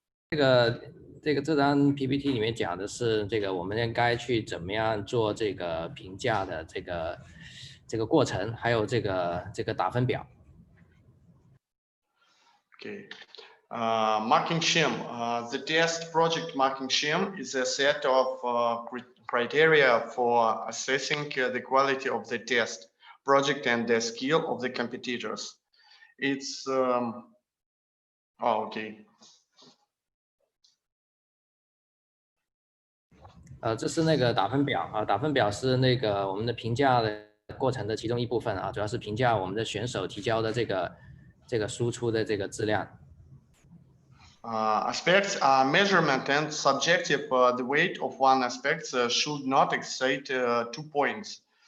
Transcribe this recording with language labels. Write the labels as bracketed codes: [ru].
[zh] 这张 PPT 里面讲的是这个我们应该去怎么样做这个评价的这个过程，还有这个打分表。 [en] Okay. Marking scheme. The test project marking scheme is a set of criteria for assessing the quality of the test project and the skill of the competitors. It's okay. [zh] 这是那个打分表啊，打分表是那个我们的评价的过程的其中一部分啊，主要是评价我们的选手提交的这个输出的这个质量。 [en] Aspects are measurement and subjective. The weight of one aspect should not exceed 2 points.